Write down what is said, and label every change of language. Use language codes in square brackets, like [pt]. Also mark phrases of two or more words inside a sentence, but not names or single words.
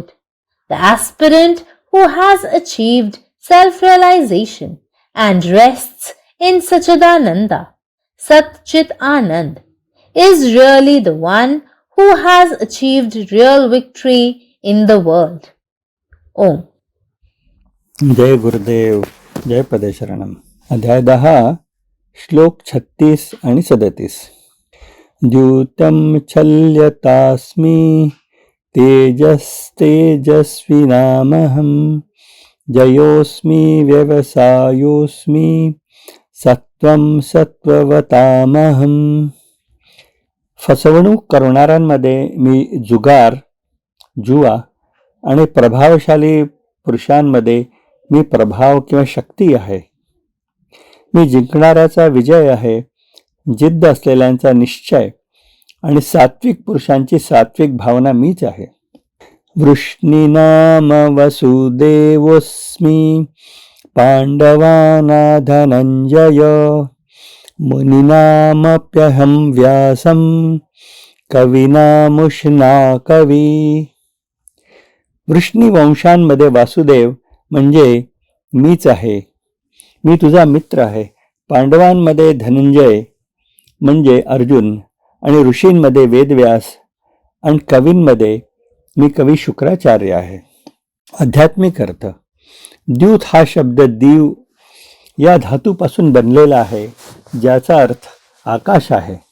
[en] The aspirant who has achieved self-realization and rests in Sachidananda, Satchit Anand, is really the one who has achieved real victory in the world. [sa] Om. जय गुरुदेव. जय पदेशरणम. [mr] अध्याय 10, श्लोक 36 आणि 37. [sa] द्यूतं छल्यतास्मि तेजस्तेजस्विनामहं जयोस्मि व्यवसायोस्मि सत्वं सत्ववतामहं. [mr] फसवणूक करणाऱ्यांमध्ये मी जुगार, जुआ आणि प्रभावशाली पुरुषांमध्ये मी प्रभाव किंवा शक्ती आहे. मी जिंकणाऱ्याचा विजय आहे, जिद्द असलेल्यांचा निश्चय आणि सात्विक पुरुषांची सात्विक भावना मीच आहे. [sa] वृष्णीनाम वसुदेवोऽस्मि पांडवाना धनंजय मुनीनामप्यहं व्यासं कविनामुष्णा कवी. [mr] वृष्णी वंशांमध्ये वासुदेव म्हणजे मीच आहे. मी तुझा मित्र आहे. पांडवांमध्ये धनंजय म्हणजे अर्जुन आणि ऋषींमध्ये वेदव्यास आणि कवींमध्ये मी कवी शुक्राचार्य आहे. आध्यात्मिक अर्थ. द्यूत हा शब्द दीव या धातूपासून बनलेला आहे, ज्याचा अर्थ आकाश आहे.